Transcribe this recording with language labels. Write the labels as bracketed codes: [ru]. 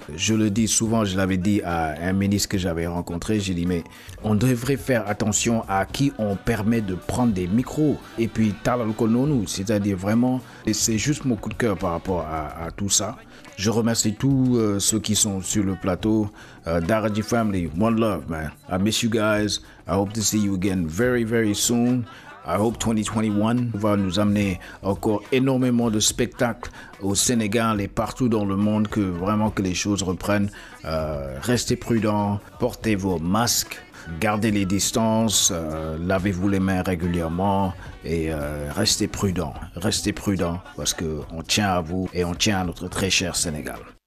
[fr] Je le dis souvent, je l'avais dit à un ministre que j'avais rencontré, j'ai dit mais on devrait faire attention à qui on permet de prendre des micros et puis [wo] talal ko noonu, [fr] c'est-à-dire vraiment, et c'est juste mon coup de cœur par rapport à tout ça. Je remercie tous ceux qui sont sur le plateau. [en] Daraji family, one love, man. I miss you guys. I hope to see you again very, very soon. I hope [fr] 2021 va nous amener encore énormément de spectacles au Sénégal et partout dans le monde, que vraiment que les choses reprennent. Restez prudents, portez vos masques. Gardez les distances, lavez-vous les mains régulièrement et restez prudents parce qu'on tient à vous et on tient à notre très cher Sénégal.